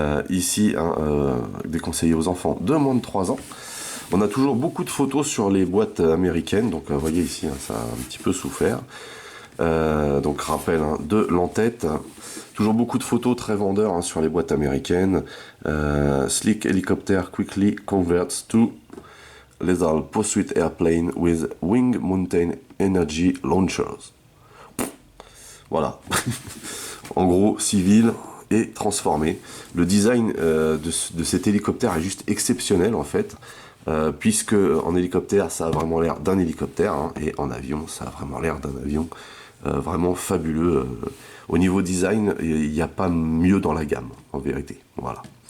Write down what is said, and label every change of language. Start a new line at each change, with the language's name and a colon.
French: Ici déconseillé aux enfants de moins de 3 ans. On a toujours beaucoup de photos sur les boîtes américaines, donc vous voyez ici, ça a un petit peu souffert. Donc rappel de l'entête. Toujours beaucoup de photos très vendeurs sur les boîtes américaines.
English: Slick Helicopter quickly converts to Lethal Pursuit Airplane with Wing Mountain Energy Launchers.
French: Voilà. En gros, civil et transformé. Le design de cet hélicoptère est juste exceptionnel en fait, puisque en hélicoptère, ça a vraiment l'air d'un hélicoptère, et en avion, ça a vraiment l'air d'un avion. Vraiment fabuleux. Au niveau design, il n'y a pas mieux dans la gamme, en vérité. Voilà.